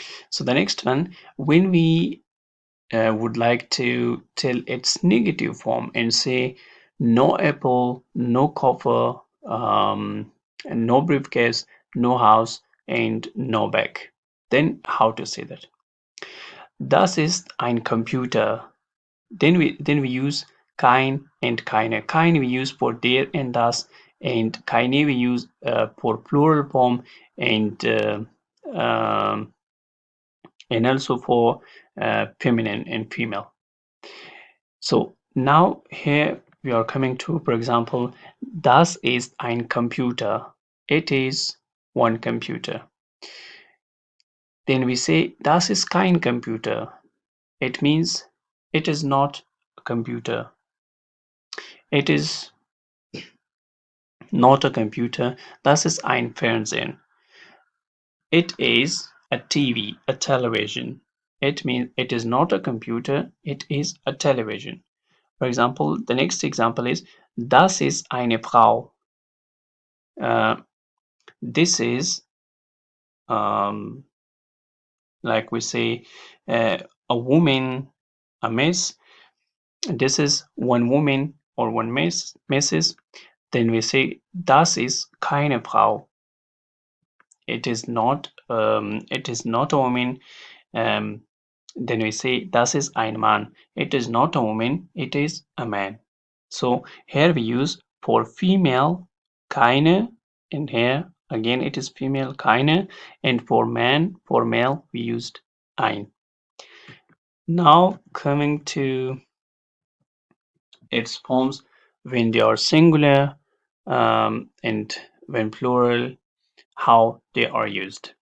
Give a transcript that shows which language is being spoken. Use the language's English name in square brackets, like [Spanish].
[English] So the next one, when we would like to tell its negative form and say no apple, no coffer, no briefcase, no house, and no bag. Then how to say that? [German] Das ist ein Computer. [English] Then we use kein and keine. Kein we use for der and das, and keine we use for plural form, and um, and also for feminine and female. So now here we are coming to, for example, [German] das ist ein Computer. [English] It is one computer. Then we say [German] das ist kein Computer. [English] It means it is not a computer. It is not a computer. [German] Das ist ein Fernsehen. [English] It is a TV, a television. It means it is not a computer. It is a television. For example, the next example is [German] das ist eine Frau. [English] This is um, like we say a woman, a miss. This is one woman or one misses. Then we say [German] das ist keine Frau. [English] It is not. It is not a woman. Um, then we say [German] das ist ein Mann. [English] It is not a woman. It is a man. So here we use for female keine, and here again it is female keine, and for man, for male we used ein. Now coming to its forms when they are singular, and when plural, how they are used.